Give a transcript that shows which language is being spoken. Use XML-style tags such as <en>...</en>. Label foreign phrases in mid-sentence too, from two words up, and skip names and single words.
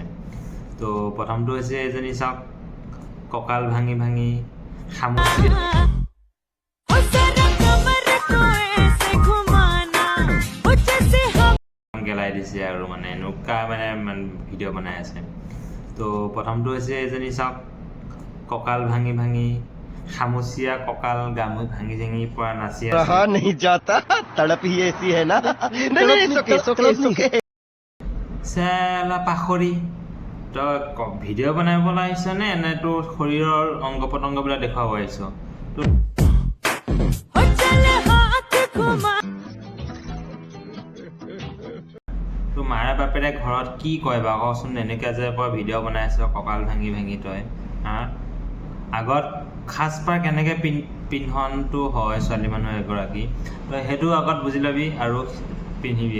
<as>তো প্ৰথমটো হৈছে এজনী চাওক, কঁকাল ভাঙি ভাঙি খামুচি গেলাই দিছে আৰু মানে এনেকুৱা মানে ভিডিঅ' বনাই আছে। তো প্ৰথমটো হৈছে এজনী চাওক, কঁকাল ভাঙি ভাঙি খামুচীয়া কঁকাল গামু ভাঙি ভাঙি পৰা নাচি আছে।</as> <hi>नहीं जाता तड़प ही ऐसी है ना</hi> <as>চেলা পাখৰি, তই ভিডিঅ' বনাবলৈ আহিছ নে তোৰ শৰীৰৰ অংগ প্ৰত্যংগবিলাক দেখুৱাব আহিছ? তোৰ মাৰে বাপেৰে ঘৰত কি কয় বাৰু কচোন, এনেকৈ যে ভিডিঅ' বনাই আছ কঁকাল ভাঙি ভাঙি তই আগত সাজপাৰ কেনেকৈ পিন্ধনটো হয় ছোৱালী মানুহ এগৰাকী, তই সেইটো আগত বুজি ল'বি আৰু পিন্ধিবি।</as>